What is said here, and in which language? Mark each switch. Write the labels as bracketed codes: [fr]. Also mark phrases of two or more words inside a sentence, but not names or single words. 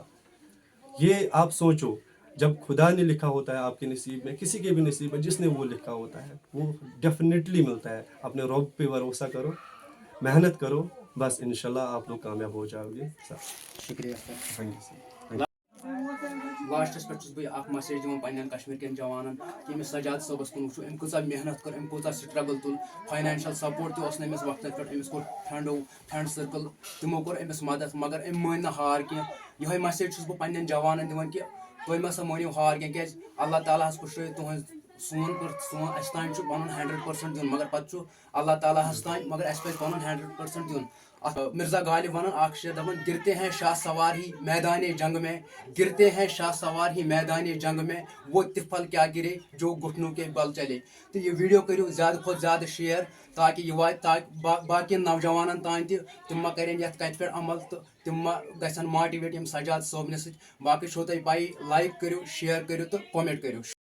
[ur] یہ آپ سوچو, جب خدا نے لکھا ہوتا ہے آپ کے نصیب میں, کسی کے بھی نصیب میں جس نے وہ لکھا ہوتا ہے وہ ڈیفینیٹلی ملتا ہے. اپنے رب پہ بھروسہ کرو, محنت کرو, بس انشاءاللہ آپ لوگ کامیاب ہو جاؤ گے. شکریہ سر. [en] thank you sir. [ks] لاسٹس پہ بہت میسیج دِوان پننٮ۪ن کشمیٖر کٮ۪ن جوانن کہ أمِس سجاد صٲبس کُن وٕچھو أمۍ کۭژاہ محنت کٔر أمۍ کوٗتاہ سٹرگل تُل [en] financial support [ks] تہِ اوس نہٕ أمِس وقتس پٮ۪ٹھ أمِس کوٚر [en] friend circle [ks] تِمو کوٚر أمِس مدد مگر أمۍ مٲنۍ نہٕ ہار کینٛہہ یِہوٚے میسیج چھُس بہٕ پننٮ۪ن جوانن دِوان کہ تُہۍ مہ سا مٲنِو ہار کینٛہہ کیٛازِ اللہ تعالیٰ ہس پُشرٲیِو تُہٕنٛز سون اَسہِ تانۍ چھُ پنُن 100% دیُن مگر پتہٕ چھُ اللہ تعالیٰ ہس تانۍ مگر اَسہِ پزِ پنُن 100% دیُن اتھ مرزا غالب ونان اکھ شعر دپان [ur] گرتے ہیں شاہ سوار ہی میدان جنگ میں گرتے ہیں شاہ سوار ہی میدان جنگ میں وہ تفل کیا گرے جو گھٹنوں کے بل چلے [ks] تو یہ ویڈیو کٔرِو زیادٕ کھۄتہٕ زیادٕ شیئر تاکہ یہ واتہِ تاکہ باقین نوجوانن تانۍ تہِ تِم ما کرن یتھ کتھِ پٮ۪ٹھ عمل تہٕ تِم ما گژھن ماٹِویٹ یِم سجاد صٲبنہِ سۭتۍ باقٕے چھو تۄہہِ پایی لایک کٔرِو شیئر کٔرِو تہٕ کومنٹ کٔرِو